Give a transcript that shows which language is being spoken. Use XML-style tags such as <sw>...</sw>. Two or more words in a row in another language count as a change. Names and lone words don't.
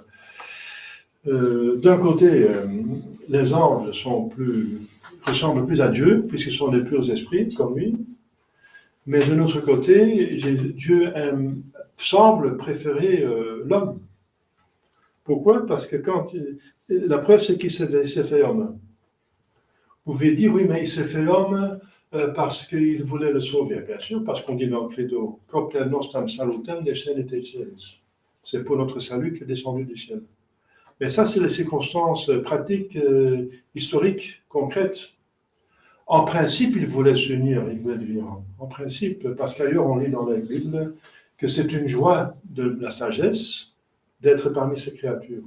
<fr>D'un côté, les anges ressemblent plus à Dieu, puisqu'ils sont des purs esprits, comme lui, mais de l'autre côté, Dieu semble préférer l'homme. Pourquoi? Parce que la preuve, c'est qu'il s'est fait homme. Vous pouvez dire, oui, mais il s'est fait homme parce qu'il voulait le sauver. Bien sûr, parce qu'on dit dans le credo,</fr> <la>propter nostram salutem descendit excelsis.</la> <fr>C'est pour notre salut qu'il est descendu du ciel. Mais ça, c'est les circonstances pratiques, historiques, concrètes. En principe, il voulait s'unir, il voulait devenir homme. En principe, parce qu'ailleurs, on lit dans la Bible que c'est une joie de la sagesse d'être parmi ses créatures.</fr>